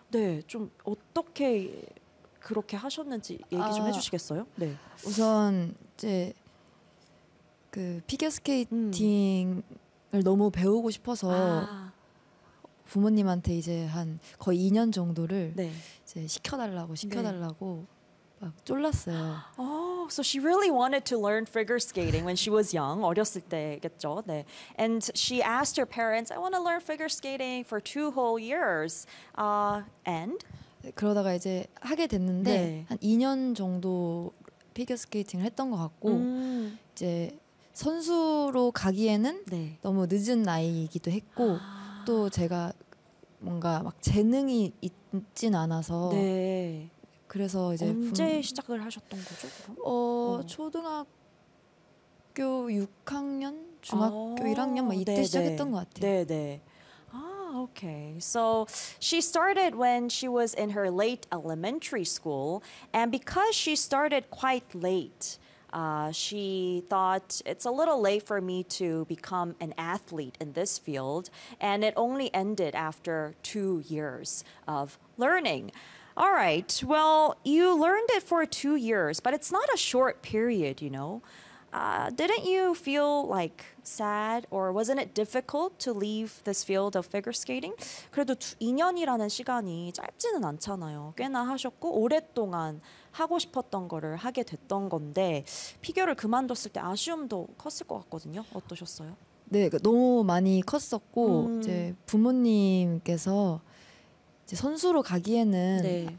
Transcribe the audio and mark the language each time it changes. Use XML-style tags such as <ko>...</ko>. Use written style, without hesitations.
<ko>네, 좀 어떻게 그렇게 하셨는지 얘기 좀 해주시겠어요? 네, 우선 이제 그 피겨 스케이팅을 너무 배우고 싶어서 부모님한테 이제 한 거의 2년 정도를 네. 이제 시켜달라고 네. 막 쫄랐어요.</ko> <en>Oh, so she really wanted to learn figure skating when she was young,</en> <ko>어렸을 때겠죠?</ko> <en>네, and she asked her parents, "I want to learn figure skating for 2 whole years." And</en> <ko>그러다가 이제 하게 됐는데 네. 한 2년 정도 피겨 스케이팅을 했던 것 같고 이제 선수로 가기에는 네. 너무 늦은 나이이기도 했고 또 제가 뭔가 막 재능이 있진 않아서 네. 그래서 이제 언제 시작을 하셨던 거죠? 초등학교 6학년, 중학교 1학년 막 이때 네네. 시작했던 것 같아요. 네, 네.</ko> <en>Okay, so she started when she was in her late elementary school, and because she started quite late, she thought it's a little late for me to become an athlete in this field, and it only ended after 2 years of learning. All right, well, you learned it for 2 years, but it's not a short period, you know. Didn't you feel like sad or wasn't it difficult to leave this field of figure skating?</en> <ko>그래도 2년이라는 시간이 짧지는 않잖아요. 꽤나 하셨고 오랫동안 하고 싶었던 거를 하게 됐던 건데 피겨를 그만뒀을 때 아쉬움도 컸을 것 같거든요. 어떠셨어요? 네, 너무 많이 컸었고 이제 부모님께서 이제 선수로 가기에는 네.</ko>